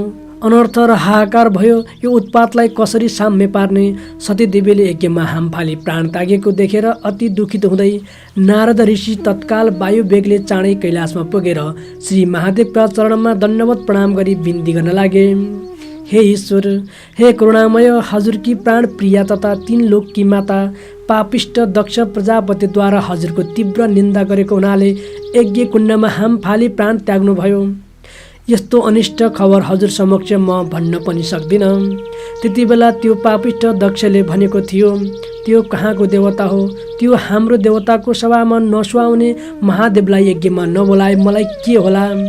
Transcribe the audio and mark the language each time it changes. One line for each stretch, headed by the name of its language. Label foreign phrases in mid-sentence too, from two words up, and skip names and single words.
Nepali: अनर्थ र हाहाकार भयो। यो उत्पातलाई कसरी साम्य पार्ने? सतीदेवीले यज्ञमा हाम फाली प्राण त्यागेको देखेर अति दुखित हुँदै नारद ऋषि तत्काल वायु वेगले चाँडै कैलाशमा पुगेर श्री महादेवका चरणमा दण्डवत प्रणाम गरी बिन्ती गर्न लागे, हे ईश्वर, हे करुणामय, हजुरकी प्राण प्रिया तथा 3 लोककी माता पापिष्ट दक्ष प्रजापतिद्वारा हजुरको तीव्र निन्दा गरेको हुनाले यज्ञ कुण्डमा हाम फाली प्राण त्याग्नुभयो। यस्तो अनिष्ट खबर हजुर समक्ष म भन्न पनि सक्दिनँ। त्यति बेला त्यो पापिष्ट दक्षले भनेको थियो, त्यो कहाँको देवता हो? त्यो हाम्रो देवताको सभामा नसुहाउने महादेवलाई यज्ञमा नबोलाए मलाई के होला?